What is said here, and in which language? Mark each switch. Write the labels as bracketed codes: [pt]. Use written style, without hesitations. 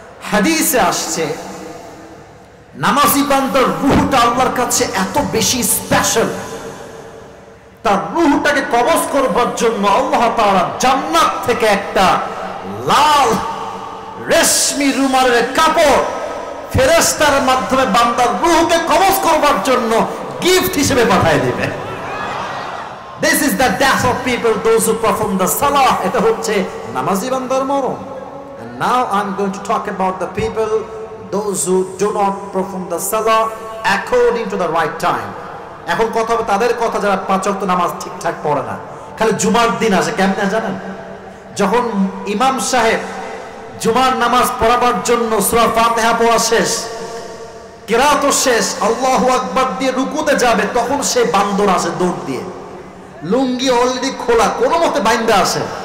[bn] হাদিসে আসছে নামাজি বান্দার রূহটা আল্লাহর কাছে এত বেশি স্পেশাল, তার রূহটাকে কবজ করবার জন্য আল্লাহ তাআলা জান্নাত থেকে একটা লাল রেশমি রুমালের কাপড় ফেরেশতার মাধ্যমে বান্দার রূহকে কবজ করবার জন্য গিফট হিসেবে পাঠিয়ে দিবেন। [en] This is the death of people, those who perform the salah. [bn] এটা হচ্ছে নামাজি বান্দার মরণ। [en] And now I'm going to talk about the people, those who do not perform the salah according to the right time. [bn] এখন কথা হবে তাদের কথা যারা 5 ওয়াক্ত নামাজ ঠিকঠাক পড়ে না, খালি জুমার দিন আসে। কেমনে জানেন? যখন ইমাম সাহেব জুমার নামাজ পড়াবার জন্য সূরা ফাতিহা পড়া শেষ, কিরাতও শেষ, আল্লাহু আকবার দিয়ে রুকুতে যাবে, তখন সে বান্দর আসে দৌড় দিয়ে, লুঙ্গি অলরেডি খোলা, কোনো মতে বাইন্দা আসে।